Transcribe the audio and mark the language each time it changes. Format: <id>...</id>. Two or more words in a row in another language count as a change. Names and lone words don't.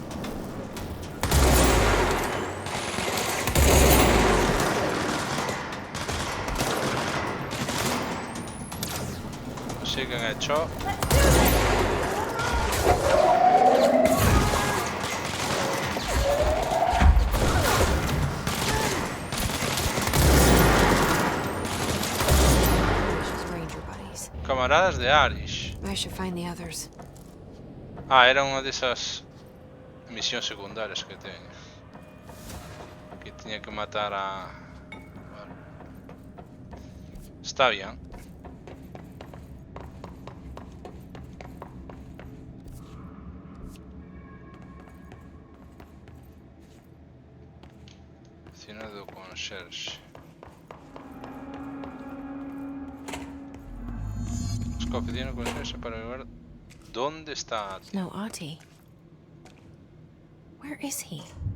<gl>Non sei quen é Cho. Camaradas de Arish.</gl> <en>I should find the others.</en> <gl>Ah, era unha desas misións secundarias que teño. Que tiña que matar a...</gl> <es>Vale. Está bien.</es> <gl>Oficina do conserxe. Busca a oficina do conserxe para ver</gl> <es>dónde está.</es> <gl>No Ahti.</gl> <en>Where is he?</en>